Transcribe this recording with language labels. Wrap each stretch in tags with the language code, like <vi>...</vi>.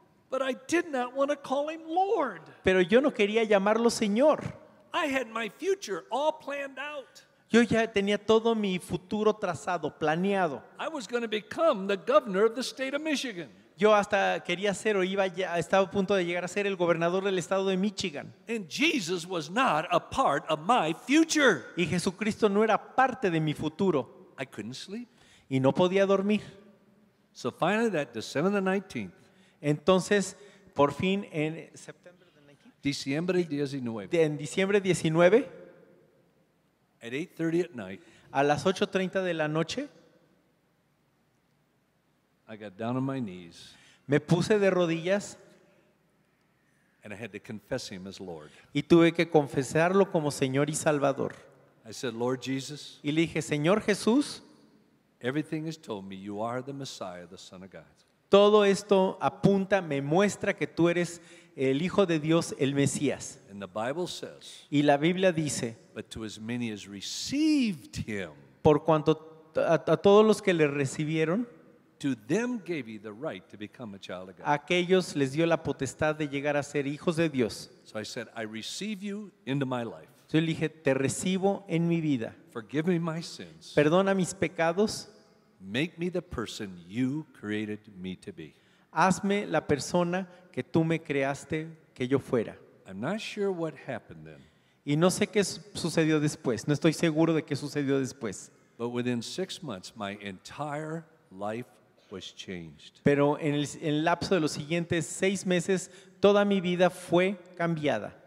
<en>but I did not want to call him Lord.</en> <es>pero yo no quería llamarlo Señor.</es> <en>I had my future all planned out.</en> <es>Yo ya tenía todo mi futuro trazado, planeado.</es> <en>I was going to become the governor of the state of Michigan.</en> <es>Yo hasta quería ser o estaba a punto de llegar a ser el gobernador del estado de Michigan.</es> <en>And Jesus was not a part of my future.</en> <es>Y Jesucristo no era parte de mi futuro.</es> <en>I couldn't sleep.</en> <es>Y no podía dormir.</es> <en>So finally, that December the 19th,</en> <es>Entonces, por fin, en diciembre 19, en diciembre 19,</es> <en>at 8:30 at night,</en> <es>a las 8:30 de la noche,</es> <en>I got down on my knees</en> <es>me puse de rodillas</es> <en>and I had to confess him as Lord.</en> <es>y tuve que confesarlo como Señor y Salvador.</es> <en>I said, Lord Jesus,</en> <es>Y le dije, Señor Jesús,</es> <en>everything has told me you are the Messiah, the Son of God.</en> <es>todo esto apunta, me muestra que tú eres el Hijo de Dios, el Mesías.</es> <en>And the Bible says,</en> <es>Y la Biblia dice,</es> <en>but to as many as received him,</en> <es>por cuanto a todos los que le recibieron,</es> <en>to them gave he the right to become a child of God.</en> <es>a aquellos les dio la potestad de llegar a ser hijos de Dios.</es> <en>So I said, I receive you into my life.</en> <es>Yo le dije, te recibo en mi vida.</es> <en>Forgive me my sins.</en> <es>Perdona mis pecados.</es> <en>Make me the person you created me to be.</en> <es>Hazme la persona que tú me creaste que yo fuera.</es> <en>I'm not sure what happened then,</en> <es>Y no sé qué sucedió después. No estoy seguro de qué sucedió después.</es> <en>but within 6 months, my entire life was changed.</en> <es>Pero en el lapso de los siguientes 6 meses, toda mi vida fue cambiada.</es>